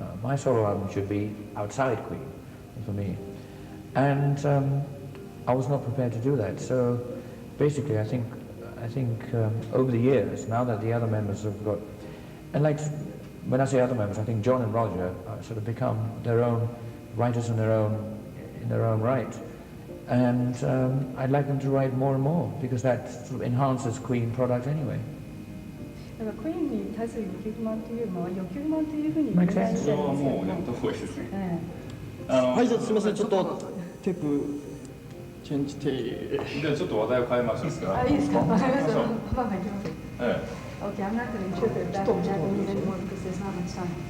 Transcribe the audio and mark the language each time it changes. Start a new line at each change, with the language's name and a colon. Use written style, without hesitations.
English: My solo album should be outside Queen, for me. And I was not prepared to do that, so basically I think over the years, now that the other members have got, and like when I say other members, I think John and Roger sort of become their own writers in their own right, and I'd like them to write more and more, because that sort of enhances Queen product anyway.
Japanese: だからクイーンに対する欲求不満というのは欲求不満というふうに言えないみたいですそれはもうやめた方がいいですね。はい、じゃあすみません、ちょっとテープチェンジテー。じゃあちょっと話題を変えましょうか。いいですか。わかりました。まあまあ行きます。
English: Okay, I'm not going to interpret that in Japanese anymore because there's not much time.